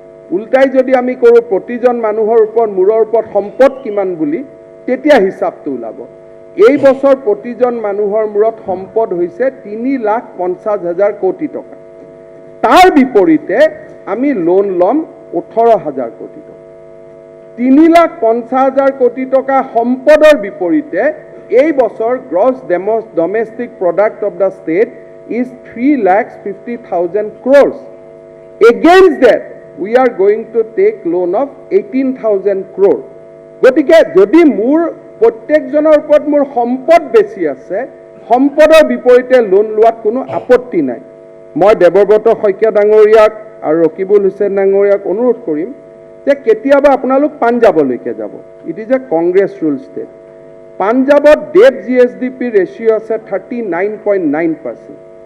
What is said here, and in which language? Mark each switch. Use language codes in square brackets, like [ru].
[as] উল্টাই যদি আমি কৰোঁ প্ৰতিজন মানুহৰ ওপৰত মূৰৰ ওপৰত সম্পদ কিমান বুলি তেতিয়া হিচাপটো ওলাব এই বছৰ প্ৰতিজন মানুহৰ মূৰত সম্পদ হৈছে 3,50,000 কোটি টকা তাৰ বিপৰীতে আমি লোন ল'ম 18,000 কোটি টকা 3,50,000 কোটি টকা সম্পদৰ বিপৰীতে এই বছৰ [en] Gross domestic product of the state is 3,50,000 crores. Against that, we are going to take loan of 18,000 crore. [as] গতিকে যদি মোৰ প্ৰত্যেকজনৰ ওপৰত মোৰ সম্পদ বেছি আছে সম্পদৰ বিপৰীতে লোন লোৱাত কোনো আপত্তি নাই মই দেৱব্ৰত শইকীয়া ডাঙৰীয়াক আৰু ৰকিবুল হুছেইন ডাঙৰীয়াক অনুৰোধ কৰিম যে কেতিয়াবা আপোনালোক পাঞ্জাবলৈকে যাব [en] it is a Congress rule state [as] পাঞ্জাবত date GSDP ratio আছে 39.9%.